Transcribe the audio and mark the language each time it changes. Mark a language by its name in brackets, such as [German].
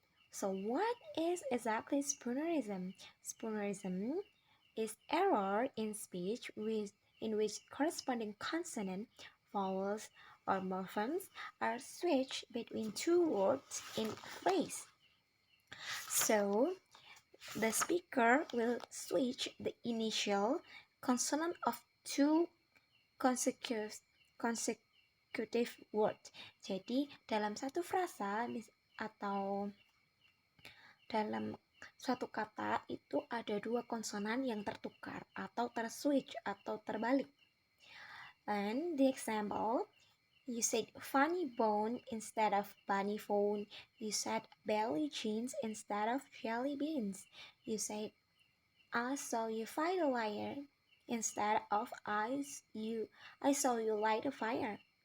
[English] So what is exactly Spoonerism? Spoonerism is error in speech in which corresponding consonant, vowels, or morphemes are switched between two words in a phrase. So the speaker will switch the initial consonant of two consecutive word. [Indonesian] Jadi dalam satu frasa atau dalam suatu kata itu ada dua konsonan yang tertukar atau terswitch atau terbalik. [English] And the example, you said funny bone instead of bunny phone. You said belly jeans instead of jelly beans. You said I saw you fight a liar instead of I saw you light a fire.